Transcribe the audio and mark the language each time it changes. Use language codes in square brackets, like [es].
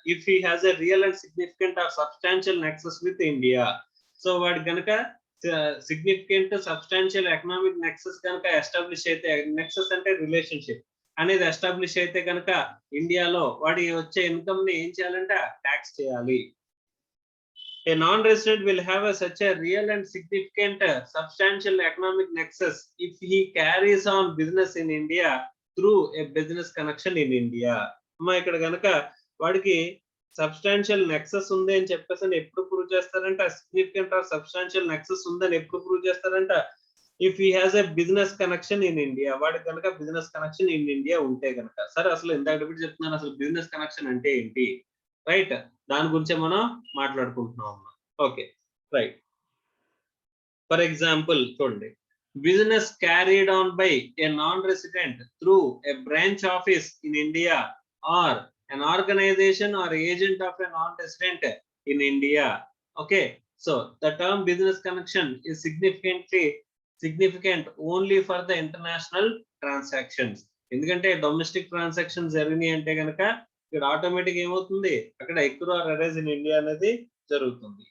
[en] If he has a real and significant or substantial nexus with India. [te] So వాడి కనుక significant substantial economic Nexus కనుక establish అయితే, Nexus అంటే relationship, అనేది establish అయితే కనుక ఇండియాలో వాడి వచ్చే ఇన్కమ్ ని ఏం చేయాలంటే ట్యాక్స్ చేయాలి. [en] A non-resident will have such a real and significant substantial economic nexus if he carries on business in India through a business connection in India. [te] అమ్మా ఇక్కడ కనుక వాడికి సబ్స్టాన్షియల్ నెక్సస్ ఉంది అని చెప్పేసి ఎప్పుడు ప్రూవ్ చేస్తారంట, సిగ్నిఫికెంట్ ఆర్ సబ్స్టాన్షియల్ నెక్సస్ ఉందని ఎప్పుడు ప్రూవ్ చేస్తారంట, [en] if he has a business connection in India, [te] వాడికి కనుక బిజినెస్ కనెక్షన్ ఇన్ ఇండియా ఉంటే కనుక. సరే అసలు ఇందాక చెప్తున్నాను అసలు బిజినెస్ కనెక్షన్ అంటే ఏంటి, రైట్, దాని గురించే మనం మాట్లాడుకుంటున్నాం అమ్మా. Okay right. [en] for example [te] చూడండి, [en] Business carried on by a non resident through a branch office in India or an organization or agent of a non-resident in India. Okay, so the term business connection is significant only for the international transactions. [te] ఎందుకంటే domestic transactions జరిగినాయి అంటే కనుక ఇక్కడ automatic ఏమవుతుంది, అక్కడ ఎక్రూ are arise in India అనేది జరుగుతుంది.